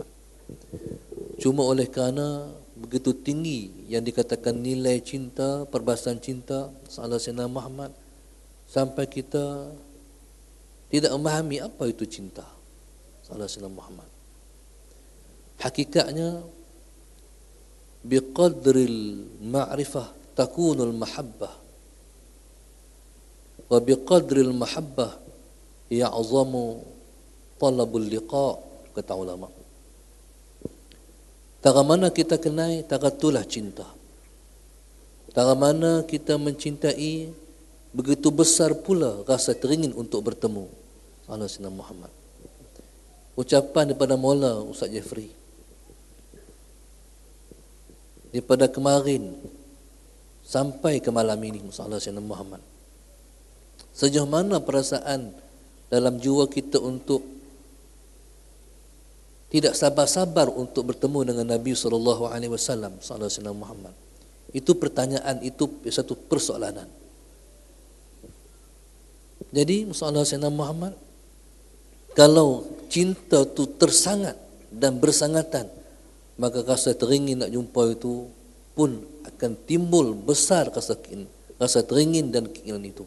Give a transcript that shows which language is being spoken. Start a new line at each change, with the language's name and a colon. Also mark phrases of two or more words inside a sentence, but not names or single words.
Malay: Cuma oleh kerana begitu tinggi yang dikatakan nilai cinta, perbahasan cinta Sayyidina Muhammad, sampai kita tidak memahami apa itu cinta Sayyidina Muhammad.
Arabic: Hakikatnya بقدر المعرفة تكون المحبة، وبقدر المحبة يعظم طلب اللقاء,
Malay: kata ulama. Tara mana kita kenal, tara itulah cinta. Tara mana kita mencintai, begitu besar pula rasa teringin untuk bertemu Sayyidina Muhammad. Ucapan daripada Maula Ustaz Jeffrey daripada kemarin sampai ke malam ini, Sayyidina Muhammad, sejauh mana perasaan dalam jiwa kita untuk tidak sabar-sabar untuk bertemu dengan Nabi
Arabic: صلى الله عليه وسلم,
Malay: Sayyidina Muhammad. Itu pertanyaan, itu satu persoalanan. Jadi Sayyidina Muhammad, kalau cinta itu tersangat dan bersangatan, maka rasa teringin nak jumpa itu pun akan timbul besar rasa teringin dan keinginan itu.